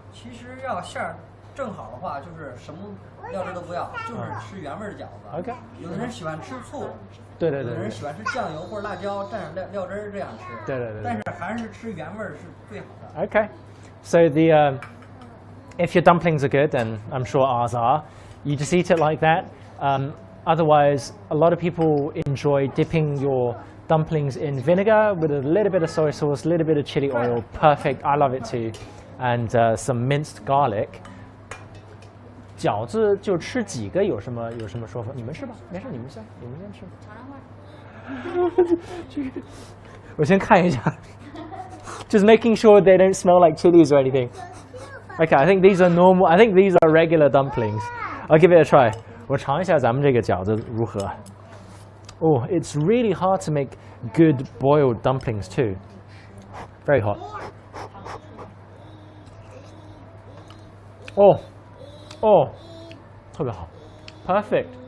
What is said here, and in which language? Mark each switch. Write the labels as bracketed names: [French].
[Chinese] 其实要馅儿正好的话，就是什么料汁都不要，就是吃原味的饺子。 [English] OK。 [Chinese] 有的人喜欢吃醋，对对对。有的人喜欢吃酱油或者辣椒蘸上料汁这样吃。对对对。但是还是吃原味是最好的。 [English] Okay. So the if your dumplings are good, and I'm sure ours are, you just eat it like that. Otherwise, a lot of people enjoy dipping your dumplings in vinegar with a little bit of soy sauce, a little bit of chili oil. Perfect. I love it too. And some minced garlic. [Chinese] 饺子就吃几个有什么说法？你们吃吧，没事，你们先吃。我先看一下。 [English] Just making sure they don't smell like chilies or anything. Okay, I think these are normal. I think these are regular dumplings. I'll give it a try. [Chinese] 我尝一下咱们这个饺子如何。 [English] Oh, it's really hard to make good boiled dumplings too. Very hot. Oh, oh, [Chinese] 特别好 [English] ，perfect.